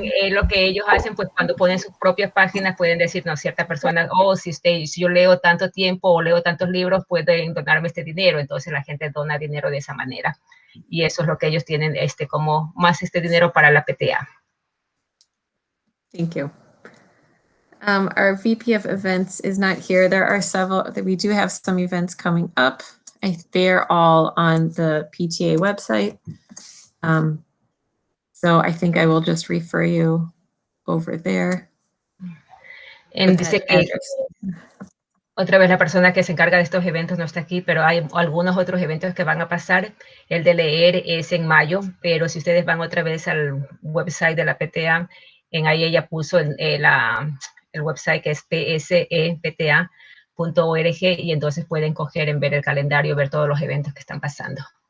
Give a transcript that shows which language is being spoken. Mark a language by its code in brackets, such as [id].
[es] Lo que ellos hacen, pues cuando ponen sus propias páginas pueden decir, no, cierta persona, si yo leo tanto tiempo o leo tantos libros, pueden donarme este dinero. Entonces la gente dona dinero de esa manera, y eso es lo que ellos tienen como más dinero para la PTA. [en] Thank you. Our VP of events is not here. There are several that we do have some events coming up. They're all on the PTA website. So I think I will just refer you over there. [es] Dice que otra vez la persona que se encarga de estos eventos no está aquí, pero hay algunos otros eventos que van a pasar. El de leer es en mayo, pero si ustedes van otra vez al website de la PTA, ahí ella puso el website que es psepta.org, y entonces pueden coger en ver el calendario, ver todos los eventos que están pasando.